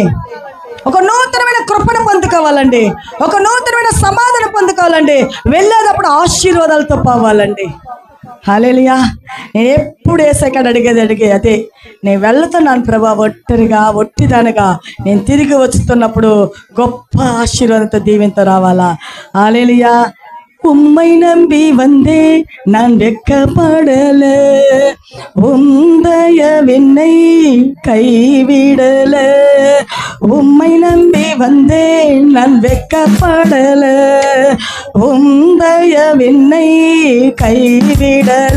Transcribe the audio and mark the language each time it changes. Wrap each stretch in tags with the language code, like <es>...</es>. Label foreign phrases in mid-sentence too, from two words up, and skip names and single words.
<te>ఒక నూతనమైన కృపను పొందుకోవాలండి. ఒక నూతనమైన సమాధానం పొందుకోవాలండి. వెళ్ళేటప్పుడు ఆశీర్వాదాలతో పోవాలండి. హల్లెలూయా. నేను ఎప్పుడు ఏసైకాడ అడిగేది అదే. నేను వెళ్తున్నాను ప్రభా ఒట్టిదానిగా నేను తిరిగి వచ్చుతున్నప్పుడు గొప్ప ఆశీర్వాదంతో దీవెంతో రావాలా. హల్లెలూయా.</te> <ta>உம்மை நம்பி வந்தே நான் வெட்கப்படல, உந்தயவென்னை கைவிடல. உம்மை நம்பி வந்தே நான் வெட்கப்படல, உந்தயவென்னை கைவிடல.</ta>